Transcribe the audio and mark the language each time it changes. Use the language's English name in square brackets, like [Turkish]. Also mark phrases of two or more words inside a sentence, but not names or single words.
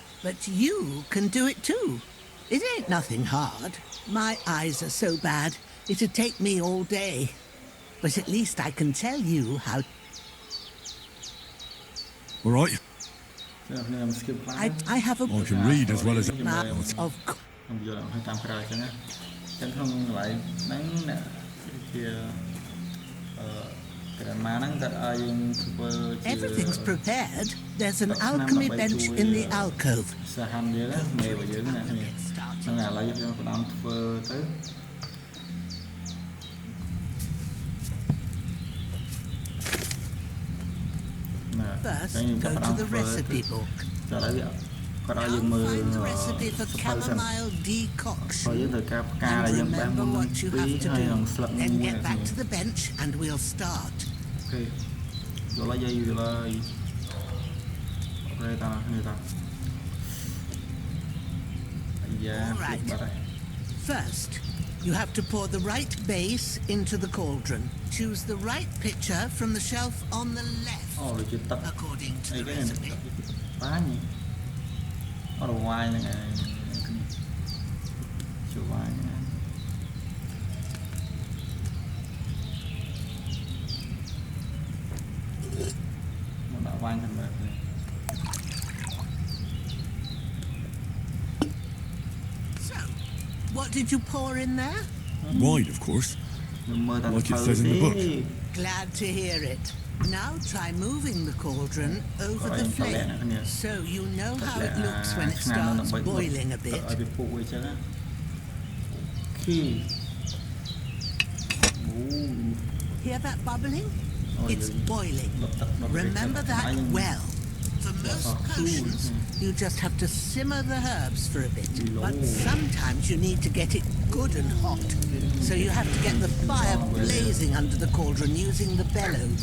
[English] But you can do it too. It ain't nothing hard. My eyes are so bad, it'd take me all day. But at least I can tell you how... All right. I have a I can read as well as... map of... [Khmer] ខ្ញុំយកឲ្យតាមក្រៅអញ្ចឹងណាអញ្ចឹងក្នុងកន្លែងហ្នឹងជាgrandma ហ្នឹងគាត់ឲ្យយើងធ្វើជា [English] Everything's prepared. There's an alchemy bench in the alcove. [Khmer] សាហាន់យើងមេរបស់យើងណាគ្នាហ្នឹងឥឡូវយើងផ្ដំធ្វើទៅ [English] First, go to the recipe book. [Khmer] ឥឡូវគាត់ឲ្យយើងមើល [English] Find the recipe for chamomile [Khmer] ហើយ [English] decoction. [Khmer] យើងត្រូវការផ្កាដែលយើងបាន [English] Remember [Khmer] មុន [English] what you [Khmer] ពី [English] have to [Khmer] ហើយនឹង [English] do. [Khmer] ស្លឹក [English] Then [Khmer] មួយ [English] get back to the bench and we'll start. [Khmer] អូខេយកឡើយយាយយកឡើយអូខេតាគ្នាតាយ៉ា [English] All right. [Khmer] បាត់ហើយ [English] First, you have to pour the right base into the cauldron. Choose the right pitcher from the shelf on the left, [Khmer] អូដូចជាទឹក [English] according to [Khmer] អី [English] the [Khmer] គេ [English] recipe. [Khmer] បាញ់អត់វាយហ្នឹងឯងជួយវាយហ្នឹងមកដាក់វាញ់ខាងលើនេះ [English] So, what did you pour in there? Wine, of course. [Khmer] ខ្ញុំមើលតាម [English] Like it says in the book. Glad to hear it. Now try moving the cauldron over the flame, so you know how it looks when it starts boiling a bit. [Khmer] ឲ្យវាពុះវាចឹងណាអូខេ [English] Hear that bubbling? It's boiling. Remember that well. For most potions, you just have to simmer the herbs for a bit. But sometimes you need to get it good and hot. So you have to get the fire blazing under the cauldron using the bellows.